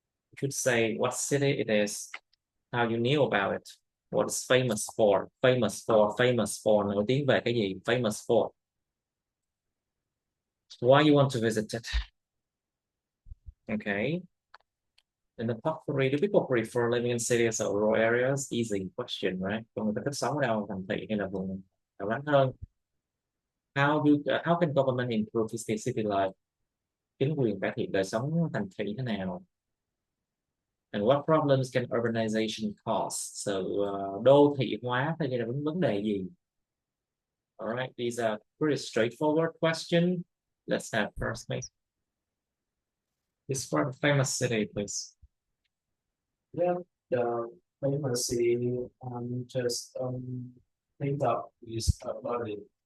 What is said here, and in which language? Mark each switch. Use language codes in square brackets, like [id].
[en] You should say what city it is, how you knew about it, what it's famous for, famous for, [vi] nổi tiếng về cái gì, [en] famous for. Why you want to visit it? Okay. In the top three, do people prefer living in cities or rural areas? Easy question, right? [vi] Còn người ta thích sống ở đâu, thành thị hay là vùng hẻo lánh hơn? [en] How can government improve city life? [vi] Chính quyền cải thiện đời sống thành thị thế nào? [en] And what problems can urbanization cause? [vi] Sự đô thị hóa thì là vấn đề gì? [en] All right, these are pretty straightforward questions. Let's have first, mate. Describe a famous city, please. Yeah, the famous city just think of is Berlin.